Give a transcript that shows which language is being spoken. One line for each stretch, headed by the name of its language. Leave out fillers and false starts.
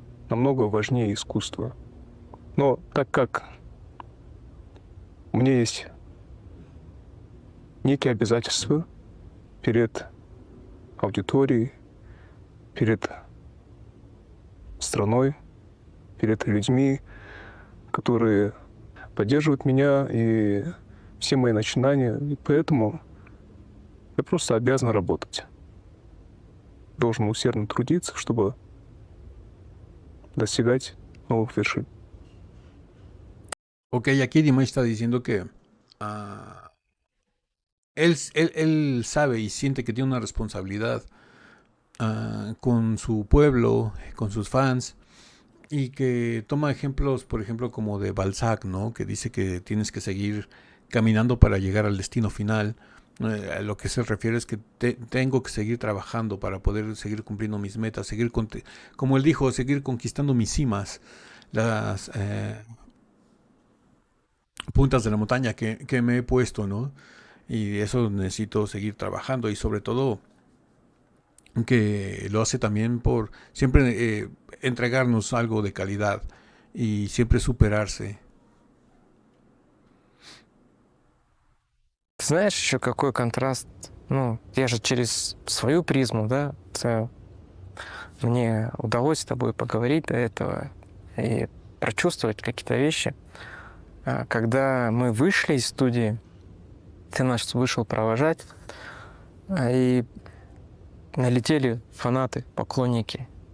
Russian: Намного важнее искусство. Но так как у меня есть некие обязательства перед аудиторией, перед страной, перед людьми, которые поддерживают меня и все мои начинания. И поэтому я просто обязан работать. Должен усердно трудиться, чтобы достигать новых вершин.
Spanish: Ok, aquí Dimash está diciendo que ah, él sabe y siente que tiene una responsabilidad con su pueblo, con sus fans, y que toma ejemplos, por ejemplo, como de Balzac, ¿no? Que dice que tienes que seguir caminando para llegar al destino final. A lo que se refiere es que tengo que seguir trabajando para poder seguir cumpliendo mis metas, como él dijo, seguir conquistando mis cimas, las puntas de la montaña que me he puesto, ¿no? Y eso necesito seguir trabajando y sobre todo que lo hace también por siempre entregarnos algo de calidad y siempre superarse.
Russian: Знаешь, еще какой контраст? Ну, я же через свою призму, да, мне удалось с тобой поговорить до этого и прочувствовать какие-то вещи. Когда мы вышли из студии, ты нас вышел провожать, и налетели фанаты, поклонники.